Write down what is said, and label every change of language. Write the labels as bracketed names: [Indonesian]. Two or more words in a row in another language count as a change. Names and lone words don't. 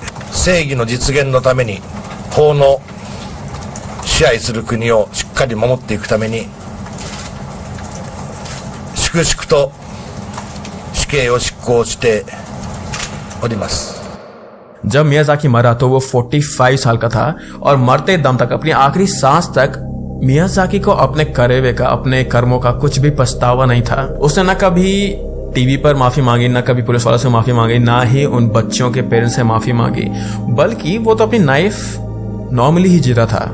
[Japanese] 正義の実現のために法の支配する国をしっかり守っていくために粛々と死刑を執行しております。 [Hindi] जब मियाज़ाकी मरा तो वो 45 साल का था और मरते दम तक, अपनी आखिरी सांस तक मियाज़ाकी को अपने करे हुए का, अपने कर्मों का कुछ भी पछतावा नहीं था। उसने न कभी टीवी पर माफी मांगी, ना कभी पुलिस वालों से माफी मांगी, ना ही उन बच्चों के पेरेंट्स से माफी मांगी, बल्कि वो तो अपनी [English] life normally [Hindi] ही जी रहा था।